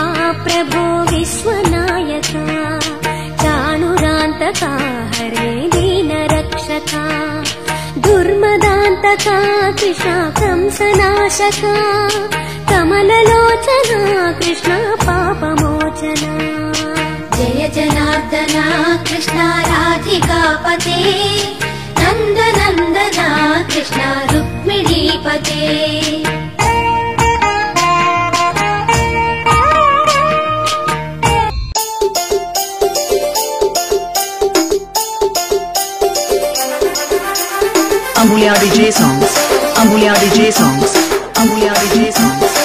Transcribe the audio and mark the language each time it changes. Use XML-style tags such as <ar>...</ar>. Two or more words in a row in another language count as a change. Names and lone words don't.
<sa>प्रभो विश्वनायका चाणुरान्तका हरे दीनरक्षका दुर्मदान्तका कृष्ण कंसनाशका कमललोचना कृष्ण पापमोचना जय जनार्दना कृष्ण राधिकापते नन्दनन्दना कृष्ण रुक्मिणीपते</sa> <en>Ambulia DJ songs. Ambulia DJ songs. Ambulia DJ songs.</en>